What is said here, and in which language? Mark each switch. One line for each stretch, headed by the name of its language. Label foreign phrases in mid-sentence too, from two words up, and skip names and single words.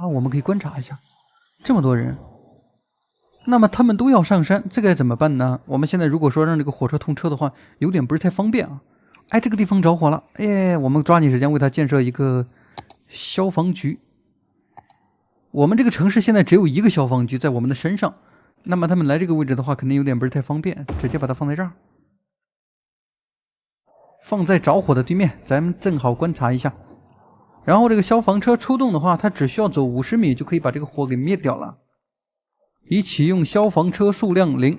Chinese: 我們可以觀察一下，這麼多人，那麼他們都要上山，這該怎麼辦呢？我們現在如果說讓這個火車通車的話，有點不是太方便啊。哎，這個地方着火了，哎，我們抓緊時間為它建設一個消防局。我們這個城市現在只有一個消防局在我們的身上，那麼他們來這個位置的話，肯定有點不是太方便，直接把它放在這兒，放在着火的對面，咱們正好觀察一下。然後這個消防車出動的話，它只需要走50米就可以把這個火給滅掉了。已啟用消防車數量0。